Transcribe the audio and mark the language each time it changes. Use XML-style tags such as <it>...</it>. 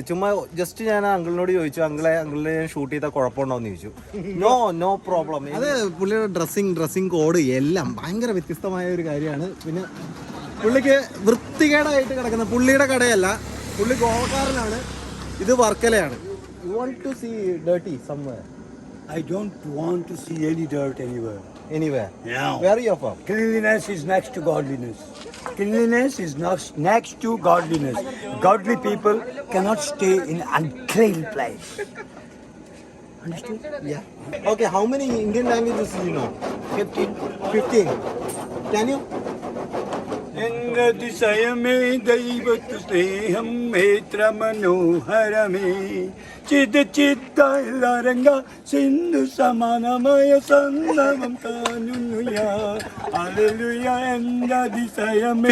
<ml>ചുമ്മാ ജസ്റ്റ് ഞാൻ അങ്കിളിനോട് ചോദിച്ചു, അങ്കിളിനെ ഞാൻ ഷൂട്ട് ചെയ്താൽ കുഴപ്പമുണ്ടോന്ന് ചോദിച്ചു.</ml> <en>No problem.</en> <ml>അത് പുള്ളിയുടെ ഡ്രസ്സിങ് കോഡ് എല്ലാം ഭയങ്കര വ്യത്യസ്തമായ ഒരു കാര്യമാണ്. പിന്നെ പുള്ളിക്ക് വൃത്തികേടായിട്ട് കിടക്കുന്ന, പുള്ളിയുടെ കടയല്ല, പുള്ളി ഗോവക്കാരനാണ്, ഇത് വർക്കലയാണ്.</ml> <en>You want to see dirty somewhere? I don't want to see any dirt anywhere. Anywhere? Yeah. Where are you from? Cleanliness is next to godliness. Cleanliness is next to godliness. Godly people cannot stay in unclean place. Understood? Yeah. Okay, how many Indian languages do you know? 15. Can you?</en> <ml>എന്നതിശയമേ ദൈവത്തു സ്നേഹം മേത്ര മനോഹരമേ ചിദചിത്തരംഗ സിന്ധു സമാനമായ സന്ദമം താനുന്നുയാ hallelujah എന്നതിശയമേ</ml>